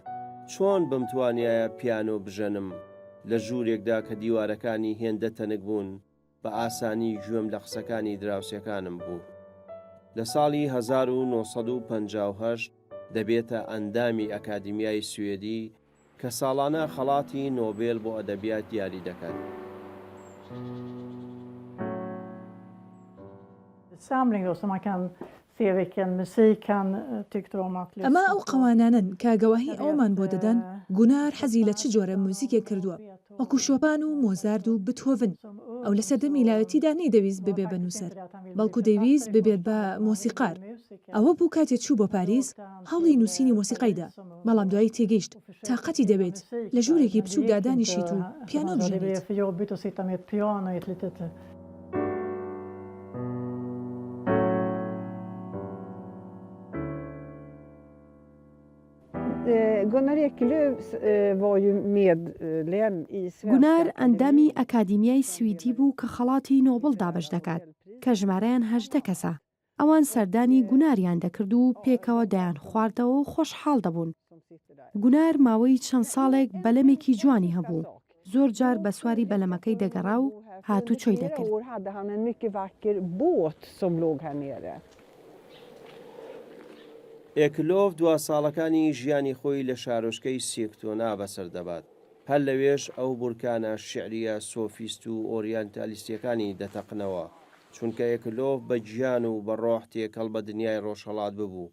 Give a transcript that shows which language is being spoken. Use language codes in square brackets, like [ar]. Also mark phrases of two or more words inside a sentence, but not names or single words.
[ckb] چۆن بمتوانایە پیانۆ بژەنم لە ژوورێکدا کە دیوارەکانی هێندە تەنک بوون، بە ئاسانی گوێم لە قسەکانی دراوسەکانم بوو. لە ساڵی 1958 دەبێتە ئەندامی ئەکادیمیای سوێدی کە ساڵانە خەڵاتی نۆبێل بۆ ئەدەبیات دیاری دەکات. [sv] samling då, så man kan se vilken musik han tyckte om att lyssna [ckb] ئەمە ئەو [sv] på. [ckb] قەوانانن کە گەواهی ئەومان بۆ دەدەن گونار حەزی لە چ جۆرە موزیکێک کردووە وەکو شۆپان و مۆزارد و بتۆڤن. ئەو لە سەردەمی میلاوەتیدا نەیدەویست ببێ بە نووسەر، بەڵکو دەیویست ببێت بە مۆسیقار. ئەوە بوو کاتێک چوو بۆ پاریس هەڵی نووسینی مۆسیقایدا، بەڵام دوایی تێگەیشت تااقەتی دەبێت لە ژوورێکی بچووکدا دانیشیت و پیانۆ [sv] Det [ckb] بژێنێت. [sv] blev för jobbigt att sitta med ett piano i ett litet... Gunnar Ekelöf var ju medlem i [ckb] گونار ئەندامی ئەکادیمیای سویدی بوو کە خەڵاتی نۆبڵ دابش دەکات کە ژمارەیان 18 کەسە. ئەوان سەردانی گوناریان دەکرد و پێکەوە دەیان خواردەوە و خۆشحاڵ دەبوون. گونار ماوەی چەند ساڵێک بەلەمێکی جوانی هەبوو. زۆر جار بە سواری بەلەمەکەی دەگەڕا و هاتوو چۆی دەکرد. [sv] år hade han en mycket vacker båt som låg här nere. [ckb] ئێکلۆف دوا ساڵەکانی ژیانی خۆی لە شارۆچکەی سێکتۆنا بەسەردەبات. هەر لەوێش ئەو بورکانە شعریە سۆفیست و ئۆریەنتالیستیەکانی دەتەقنەوە، چونکە ئێکلۆف بە گیان و بە ڕۆح تێکەڵ بە دنیای ڕۆژهەڵات ببوو.